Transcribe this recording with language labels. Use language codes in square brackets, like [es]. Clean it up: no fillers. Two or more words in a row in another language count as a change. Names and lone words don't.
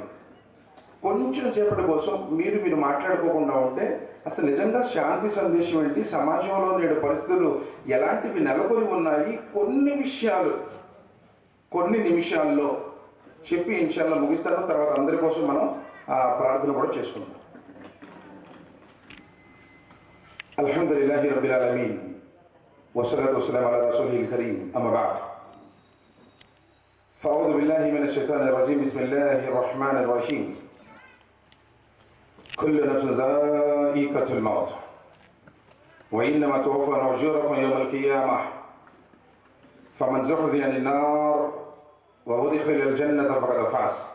[te] కొంచెం సేపటి కోసం మీరు మాట్లాడుకోకుండా ఉంటే అసలు నిజంగా శాంతి సందేశం ఏంటి, సమాజంలో నేడు పరిస్థితులు ఎలాంటివి నెలకొని ఉన్నాయి, కొన్ని విషయాలు కొన్ని నిమిషాల్లో చెప్పి ఇన్షాల్లా ముగిస్తాను. తర్వాత అందరి కోసం మనం ప్రార్థన కూడా చేసుకుంటాం. [ar] الحمد لله رب العالمين والصلاة والسلام على رسول الكريم أما بعد. فأعوذ بالله من الشيطان الرجيم. بسم الله الرحمن الرحيم. كل نفس ذائقة الموت وإنما توفون أجوركم يوم القيامة فمن زحزح عن النار وأدخل الجنة فقد فاز.